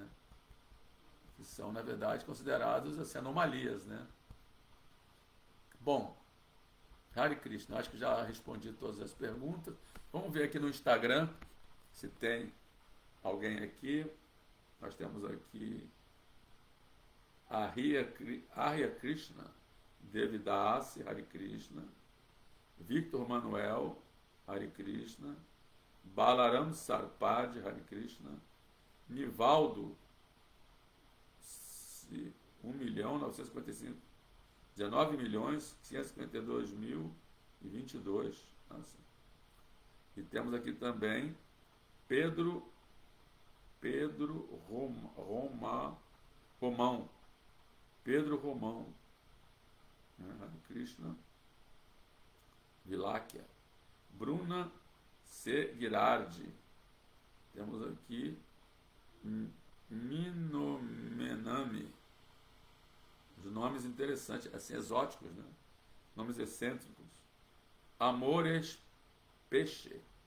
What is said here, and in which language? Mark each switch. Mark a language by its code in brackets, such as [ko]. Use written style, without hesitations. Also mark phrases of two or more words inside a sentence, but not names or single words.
[pt] Que são, na verdade, considerados assim, anomalias, né? Bom, Hare Krishna, acho que já respondi todas as perguntas. Vamos ver aqui no Instagram se tem alguém aqui. Nós temos aqui Arya Krishna, Devidasi, Hare Krishna, Victor Manuel, Hare Krishna, Balaram Sarpad, Hare Krishna, Nivaldo, 1.955, 19.552.022. Nossa. E temos aqui também Pedro Romão. Pedro Romão. Hare Krishna. Viláquia. Bruna C. Girardi. Temos aqui Minomenami. Os nomes interessantes, assim, exóticos, né? Nomes excêntricos. Amores Peixe.